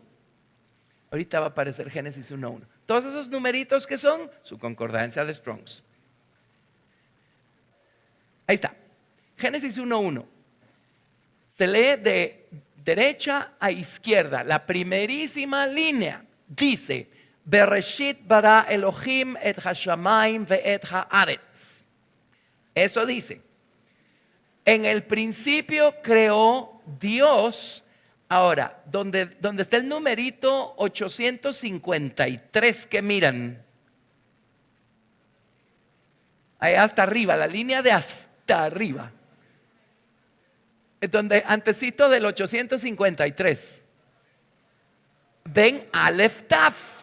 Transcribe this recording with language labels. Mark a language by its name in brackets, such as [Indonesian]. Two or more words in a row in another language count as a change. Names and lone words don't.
[Spanish] Ahorita va a aparecer Génesis 1:1. Todos esos numeritos que son su concordancia de Strong's. Ahí está. Génesis 1:1. Se lee de derecha a izquierda. La primerísima línea dice: [Hebrew] בראשית ברא אלוהים את השמים ואת הארץ. [Spanish] Eso dice. En el principio creó Dios. Ahora, donde está el numerito 853 que miran, ahí hasta arriba, la línea de hasta arriba, donde antecito del 853, ven [Hebrew] אלף תו.